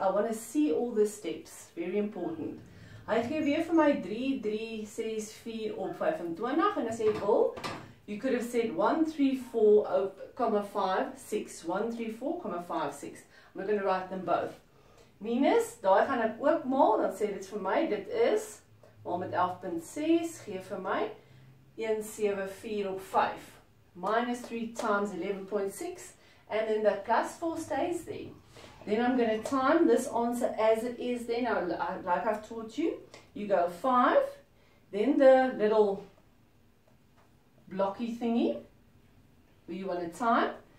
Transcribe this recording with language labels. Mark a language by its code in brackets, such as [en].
[en] I want to see all the steps, very important. [af] Hy gee weer vir my 3, 3, 6, 4 op 25, en as jy wil, [en] you could have said 134,56, 134,56. I'm going to write them both. [af] Minus, daai gaan ek ook maal, dan sê dit vir my, dit is, maal met 11,6, gee vir my 174 op 5. [en] Minus 3 times 11,6, and then the plus 4 stays there. Then I'm going to time this answer as it is there. Now, like I've taught you, you go 5, then the little blocky thingy where you want to time.